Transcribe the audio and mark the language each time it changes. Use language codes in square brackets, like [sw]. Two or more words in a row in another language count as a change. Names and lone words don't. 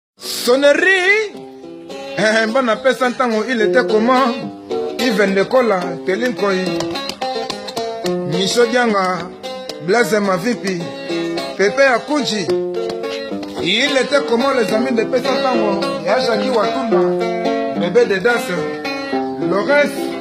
[fr] Sonnerie. [ln] Eh, mbona pesa ntango [fr] il était comment? [ln] Yves Ndekola, Telinkoi. Micho Dianga, Blaise Mavipi, Pepe Akunji. [fr] Il était comment les amis de [ln] pesa ntango? [fr] Ya Jackie Watunda, bébé de Das, Lores.